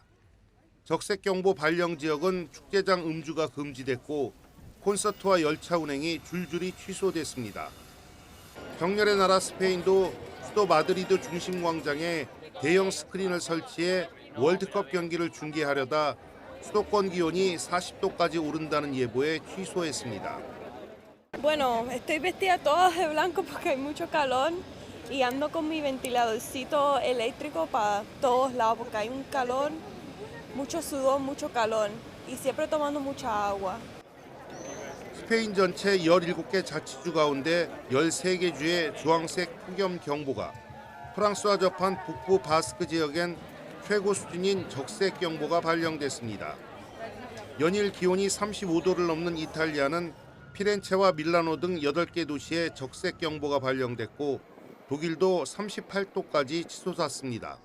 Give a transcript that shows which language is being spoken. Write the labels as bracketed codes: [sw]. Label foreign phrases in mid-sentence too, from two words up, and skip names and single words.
[ko] 적색경보 발령 지역은 축제장 음주가 금지됐고 콘서트와 열차 운행이 줄줄이 취소됐습니다. 격렬의 나라 스페인도 수도 마드리드 중심 광장에 대형 스크린을 설치해 월드컵 경기를 중계하려다 수도권 기온이 40도까지 오른다는 예보에 취소했습니다. [es] Bueno, estoy vestida toda de blanco porque hay mucho calor y ando con mi ventiladorcito eléctrico para todos lados porque hay un calor, mucho sudor, mucho calor y siempre tomando mucha agua. [ko] 스페인 전체 17개 자치주 가운데 13개 주의 주황색 폭염 경보가, 프랑스와 접한 북부 바스크 지역엔 최고 수준인 적색 경보가 발령됐습니다. 연일 기온이 35도를 넘는 이탈리아는 피렌체와 밀라노 등 8개 도시에 적색 경보가 발령됐고 독일도 38도까지 치솟았습니다.